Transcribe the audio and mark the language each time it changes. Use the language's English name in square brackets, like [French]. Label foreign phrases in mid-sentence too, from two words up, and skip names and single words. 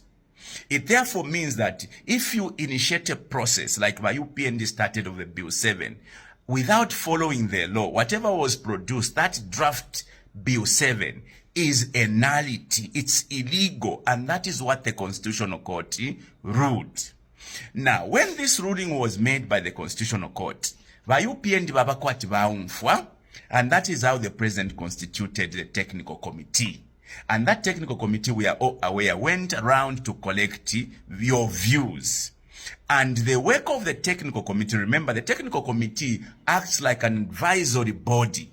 [English] It therefore means that if you initiate a process like my UPND started of the Bill 7, without following the law, whatever was produced, that draft Bill 7 is a nullity. It's illegal, and that is what the Constitutional Court ruled. Now, when this ruling was made by the Constitutional Court, [Bemba] UPND babakwati baumfwa, [English] and that is how the President constituted the technical committee. And that technical committee, we are all aware, went around to collect your views. And the work of the technical committee, remember, the technical committee acts like an advisory body.